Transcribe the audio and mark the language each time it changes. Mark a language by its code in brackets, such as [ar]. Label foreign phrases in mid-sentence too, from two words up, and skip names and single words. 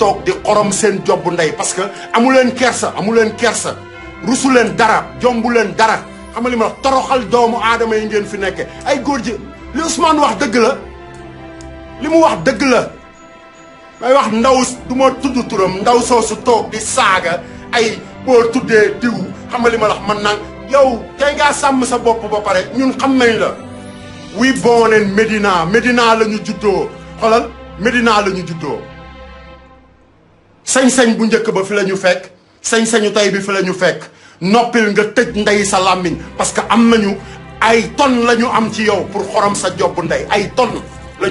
[wo] di xorom seen job ndey parce que amu leen kersa rusu leen dara jombu leen dara xam nga li ma wax toroxal doomu aadama yi ngeen fi nekke ay góor ji li Ousmane wax dëgg la li mu wax dëgg la may wax ndaw du ma tudd turam ndaw soosu toog di saaga ay boo tuddee diw xam nga li ma wax man nag yow tey ngaa sàmm sa bopp ba pare ñun xam nañ la [en] we born in [wo] Médina la ñu juddoo xoolal Médina la ñu juddoo sañ-sañ bu njëkk ba fi la ñu fekk sañ-sañu tey bi fi la ñu fekk noppil nga tëj ndey sa làmmiñ parce que am nañu ay tonnes la ñu am ci yow pour xorom sa job ndey ay tonnes la